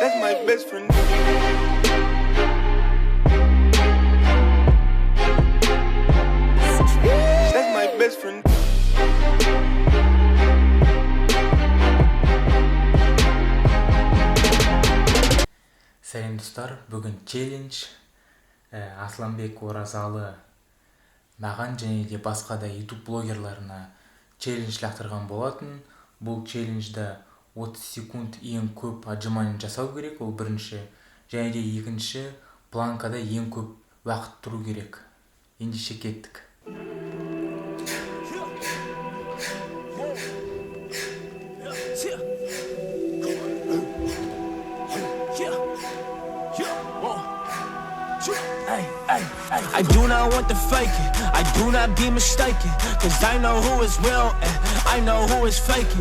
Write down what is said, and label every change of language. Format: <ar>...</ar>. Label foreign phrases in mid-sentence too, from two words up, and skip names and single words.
<en>my best friend. That's my best friend.</en> <kk>Сәлем достар, бүгін челлендж Асланбек Оразалы маған және де басқа да YouTube блогерларына челлендж лақтырған болатын. Бұл челленджда 30 секунд ең көп отжимание жасау керек, ол бірінші. Және де екінші, планкада ең көп уақыт тұру керек. Ендеше кеттік.</kk> <en>I do not want to fake it, I do not be mistaken, cause I know who is real and I know who is faking.</en>